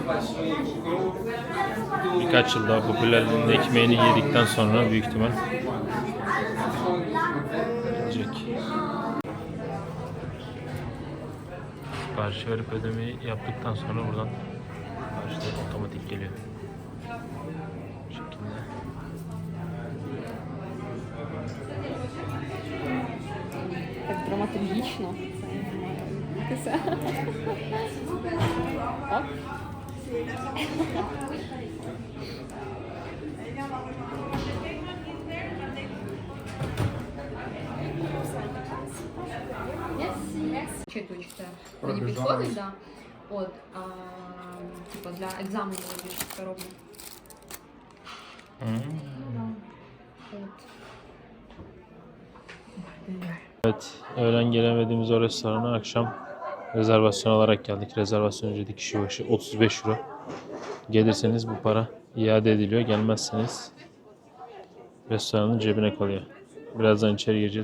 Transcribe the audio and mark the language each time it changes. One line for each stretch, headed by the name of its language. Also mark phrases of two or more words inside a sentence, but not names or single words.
Turkish: Birkaç yıl daha popülerliğinde ekmeğini yedikten sonra büyük ihtimal gelecek. Sipariş verip ödemeyi yaptıktan sonra buradan siparişler otomatik geliyor. Bu şekilde.
Ukrainian: Так драматургічно. Це все. Оп. Чи точно мені підходить, да. От, типа для екзамену більше це роблю. От.
Turkish: Evet, öğlen gelemediğimiz o restorana akşam rezervasyon olarak geldik. Rezervasyon ücreti kişi başı 35 euro. Gelirseniz bu para iade ediliyor. Gelmezseniz restoranın cebine kalıyor. Birazdan içeri gireceğiz.